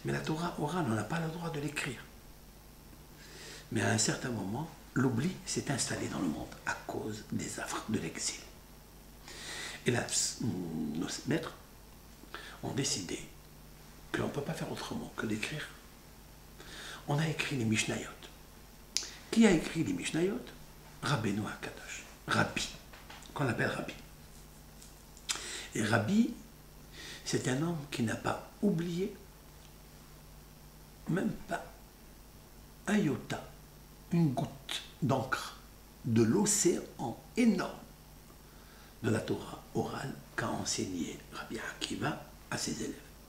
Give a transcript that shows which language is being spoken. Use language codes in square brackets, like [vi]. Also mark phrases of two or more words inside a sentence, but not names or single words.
[fr] Mais la Torah orale, on n'a pas le droit de l'écrire. Mais à un certain moment, l'oubli s'est installé dans le monde à cause des affres de l'exil. Et là, nos maîtres ont décidé qu'on ne peut pas faire autrement que d'écrire. On a écrit les Mishnayot. Qui a écrit les Mishnayot? Rabbeinu HaKadosh. Rabbi, qu'on appelle Rabbi. Et Rabbi, c'est un homme qui n'a pas oublié, même pas un iota, une goutte d'encre de l'océan énorme de la Torah orale qu'a enseigné Rabbi Akiva à ses élèves.